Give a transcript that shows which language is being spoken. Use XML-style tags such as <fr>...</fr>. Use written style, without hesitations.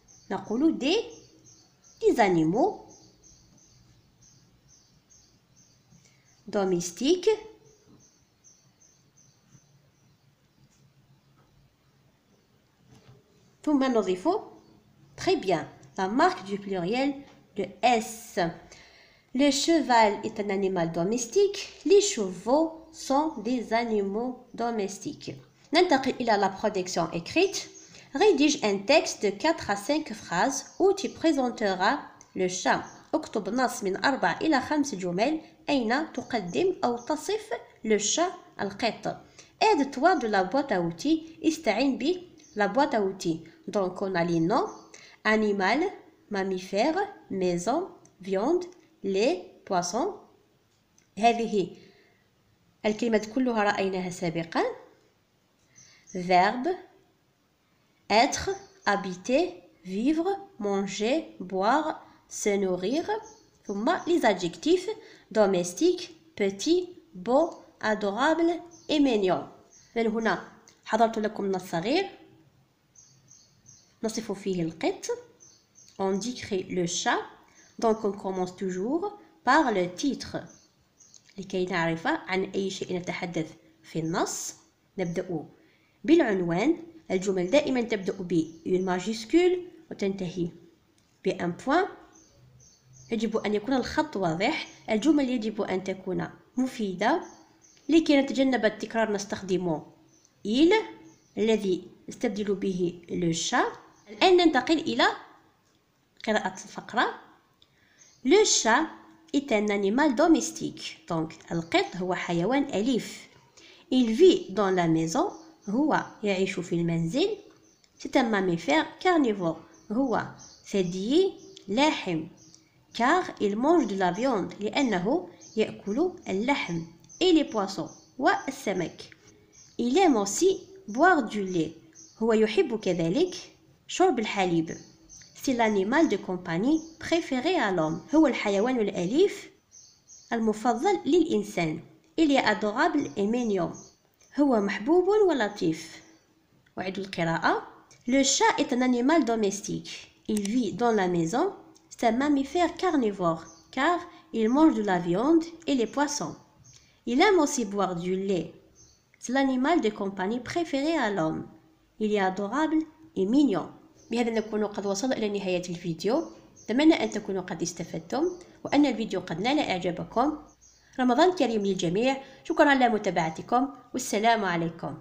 <ar>نقول</ar> <fr>des animaux domestiques</fr> <ar>ثم نضيف</ar> <fr>très bien la marque du pluriel de S. Le cheval est un animal domestique. Les chevaux sont des animaux domestiques.</fr> <ar>ننتقل إلى</ar> <fr>la production écrite. Rédige un texte de 4 à 5 phrases où tu présenteras le chat.</fr> <ar>اكتب نص من 4 إلى 5 جمل أين تقدم أو تصف le chat القط.</ar> <fr>Aide-toi de la boîte à outils.</fr> <ar>استعن ب</ar> <fr>la boîte à outils. Donc on a les noms: animal, mammifère, maison, viande, lait, poisson.</fr> <ar>هذه الكلمات كلها رأيناها سابقا.</ar> <fr>Verbe: être, habiter, vivre, manger, boire, se nourrir.</fr> <ar>ثم</ar> <fr>les adjectifs: domestique, petit, beau, adorable et mignon.</fr> <ar>من هنا حضرت لكم نص صغير نصف فيه القط.</ar> <fr>On décrit le chat. Donc on commence toujours par le titre</fr> <ar>لكي نعرف عن أي شيء نتحدث في النص. نبدأ بالعنوان. الجمل دائما تبدأ ب ماجيسكول وتنتهي بأن بوان. يجب أن يكون الخط واضح. الجمل يجب أن تكون مفيدة. لكي نتجنب التكرار نستخدم il الذي نستبدل به le chat. الآن ننتقل إلى قراءة الفقرة.</ar> <fr>Le chat est un animal domestique.</fr> <ar>Donc القط هو حيوان أليف.</ar> <fr>Il vit dans la maison.</fr> <ar>هو يعيش في المنزل.</ar> <fr>C'est un mammifère carnivore.</fr> <ar>هو ثديي لاحم.</ar> <fr>Car il mange de la viande.</fr> <ar>لأنه يأكل اللحم.</ar> <fr>Et les poissons.</fr> <ar>والسمك.</ar> <fr>Il aime aussi boire du lait.</fr> <ar>هو يحب كذلك شرب الحليب.</ar> <fr>C'est l'animal de compagnie préféré à l'homme.</fr> <ar>هو الحيوان الأليف المفضل للإنسان.</ar> <fr>Il est adorable et mignon.</fr> <ar>هو محبوب ولطيف. أعيد القراءة.</ar> <fr>Le chat est un animal domestique. Il vit dans la maison. C'est un mammifère carnivore car il mange de la viande et les poissons. Il aime aussi boire du lait. C'est l'animal de compagnie préféré à l'homme. Il est adorable et mignon.</fr> <ar>بهذا نكون قد وصلنا إلى نهاية الفيديو. أتمنى أن تكونوا قد استفدتم وأن الفيديو قد نال إعجابكم. رمضان كريم للجميع. شكرا على متابعتكم والسلام عليكم.</ar>